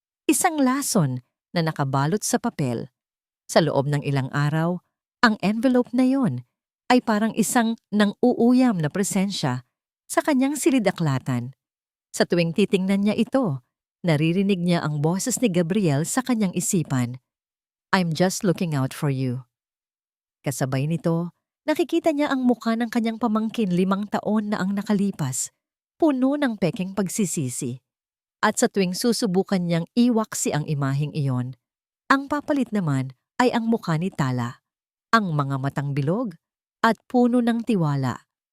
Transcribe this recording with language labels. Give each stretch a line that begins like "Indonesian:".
Filipino: Isang lason na nakabalot sa papel. Sa loob ng ilang araw, ang envelope na yon ay parang isang nang-uuyam na presensya sa kanyang silidaklatan. Sa tuwing titingnan niya ito, naririnig niya ang boses ni Gabriel sa kanyang isipan.
English: I'm just looking out for you.
Filipino: Kasabay nito, nakikita niya ang mukha ng kanyang pamangkin 5 taon na ang nakalipas, puno ng pekeng pagsisisi. At sa tuwing susubukan niyang iwaksi ang imaheng iyon, ang papalit naman ay ang mukha ni Tala. Ang mga matang bilog at puno ng tiwala.